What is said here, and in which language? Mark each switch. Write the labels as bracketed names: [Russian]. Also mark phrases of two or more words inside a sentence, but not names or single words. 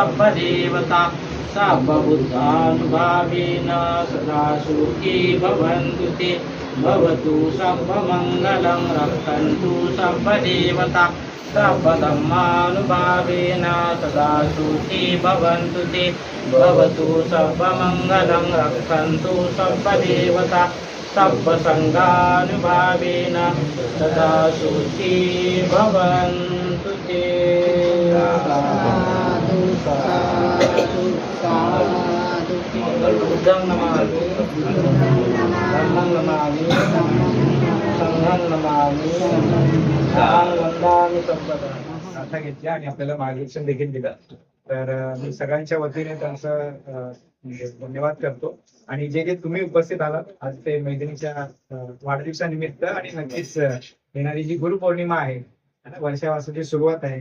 [Pali] सर्वदेवता सर्वबुद्धानुभावेन सदा सुखी भवन्तु ते भवतु सर्वमङ्गलं रक्षन्तु सर्वदेवता सर्वधर्मानुभावेन सदा सुखी भवन्तु ते भवतु सर्वमङ्गलं रक्षन्तु सर्वदेवता सर्वसङ्गानुभावेन सदा सुखी भवन्तु ते बुद्धं नमामि धम्मं नमामि संघं नमामि सां वन्दामि सर्वदा. [Marathi] गाथा घेतल्या आणि आपल्याला मार्गदर्शन देखील दिलं. तर मी सगळ्यांच्या वतीने त्यांचं म्हणजे धन्यवाद करतो. आणि जे जे तुम्ही उपस्थित आलात आज ते मैत्रिणीच्या वाढदिवसानिमित्त आणि नक्कीच येणारी जी गुरुपौर्णिमा आहे वर्षावासाची सुरुवात आहे.